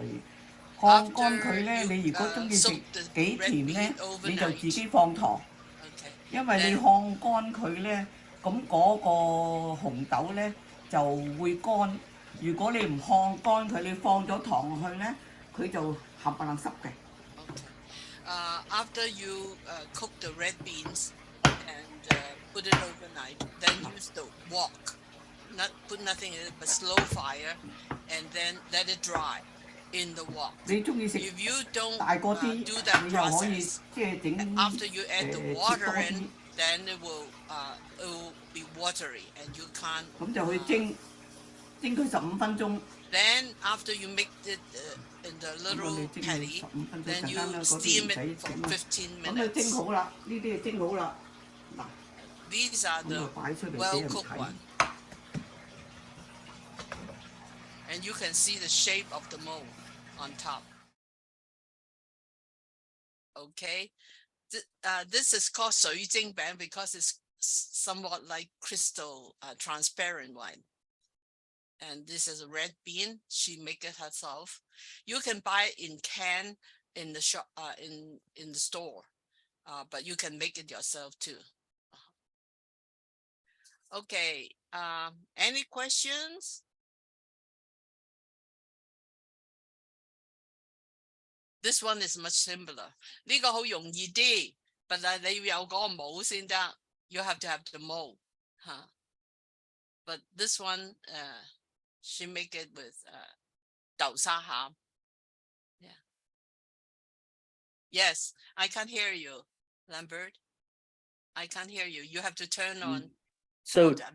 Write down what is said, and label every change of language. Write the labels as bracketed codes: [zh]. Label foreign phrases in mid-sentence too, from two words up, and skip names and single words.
[yue] 烘乾佢咧，你如果中意食幾甜咧，你就自己放糖， Okay. 因為你烘乾佢咧，咁嗰個紅豆咧就會乾。如果你唔烘乾佢，你放咗糖落去咧，佢就冚唪唥濕嘅。 Okay. [en] After you cook the red beans and put it overnight, then use the wok. Not put nothing in it, but slow fire, and then let it dry in the wok. [yue] 你中意食 [en] If you don't [yue] 大個啲， [en] do that [yue] 你又可以 [en] process, [yue] 即係整 [en] after you add the [yue] 切 [en] water [yue] 多 [en] in, [yue] 啲， [en] then it will be watery and you can't. [yue] 咁就去蒸佢15分鐘。 [en] Then after you make it in the [yue] 咁 [en] little [yue] 你蒸佢 [en] patty, [yue] 15分鐘， [en] then [yue] 陣 [en] you [yue] 間咧嗰啲 [en] steam [yue] 唔 [en] it [yue] 使 [en] for [yue] 整啦。 [en] 15 [yue] 咁你蒸 [en] minutes. [yue] 好啦，呢啲蒸好啦，嗱 [en] These are [yue] 咁就 [en] the [yue] 擺出嚟俾 [en] well [yue] 人 [en] cooked [yue] 睇。 [en] one. And you can see the shape of the mold on top. Okay. This is called 水晶餅 because it's somewhat like crystal transparent one. And this is a red bean. She make it herself. You can buy it in can in the shop in the store, but you can make it yourself too. Okay. Any questions? This one is much simpler. [yue] 呢個好容易啲，但係你要有嗰個模先得。 [en] You have to have the mold, huh? But this one, she make it with 豆沙餡. Yeah. Yes, I can't hear you, Lambert. I can't hear you. You have to turn on.